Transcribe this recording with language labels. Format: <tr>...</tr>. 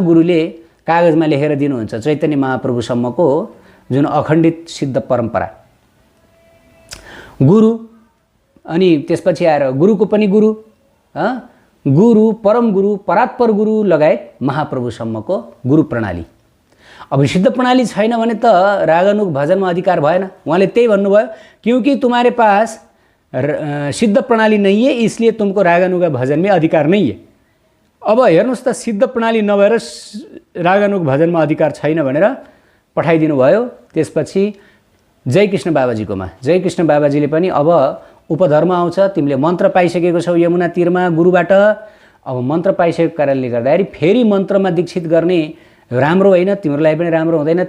<ne>गुरुले कागजमा लेखेर दिनुहुन्छ, चैतन्य महाप्रभुसम्मको जुन अखण्डित सिद्ध परम्परा। गुरु अनि त्यसपछि आएर गुरुको पनि गुरु, गुरु परम गुरु परात्पर गुरु लगायत महाप्रभुसम्मको गुरु प्रणाली। अब सिद्ध प्रणाली छैन भने त रागानुग भजनमा अधिकार भएन। उहाँले त्यही भन्नुभयो,</ne> <hi>क्योंकि तुम्हारे पास सिद्ध प्रणाली नहीं है इसलिए तुमको रागानुग भजन में अधिकार नहीं है।</hi> <ne>अब हेर्नुहोस् त, सिद्ध प्रणाली नभएर रागानुग भजनमा अधिकार छैन भनेर पठाइदिनु भयो। त्यसपछि जयकृष्ण बाबाजीकोमा, जयकृष्ण बाबाजीले पनि अब उपधर्म आउँछ, तिमीले मन्त्र पाइसकेको छौ यमुना तीरमा गुरुबाट, अब मन्त्र पाइसकेको कारणले गर्दाखेरि फेरि मन्त्रमा दीक्षित गर्ने राम्रो होइन, तिम्रो लागि पनि राम्रो हुँदैन।</ne>